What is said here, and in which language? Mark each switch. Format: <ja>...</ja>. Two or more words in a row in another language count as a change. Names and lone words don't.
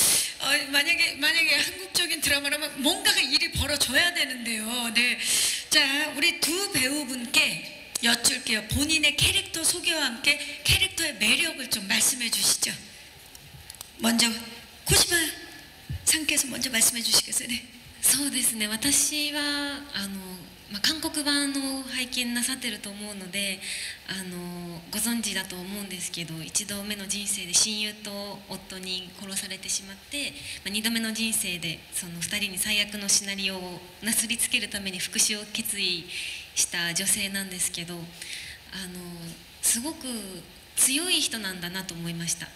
<ko>만약에 한국적인 드라마라면 뭔가가 일이 벌어져야 되는데요. 네. 자, 우리 두 배우분께 여쭐게요. 본인의 캐릭터 소개와 함께 캐릭터의 매력을 좀 말씀해 주시죠. 먼저 코시마 상께서 먼저 말씀해 주시겠어요? 네.</ko> <ja>そうですね、私は韓国版を拝見なさってると思うのでご存知だと思うんですけど、1度目の人生で親友と夫に殺されてしまって、2度目の人生でその2人に最悪のシナリオをなすりつけるために復讐を決意した女性なんですけど、すごく強い人なんだなと思いました。</ja>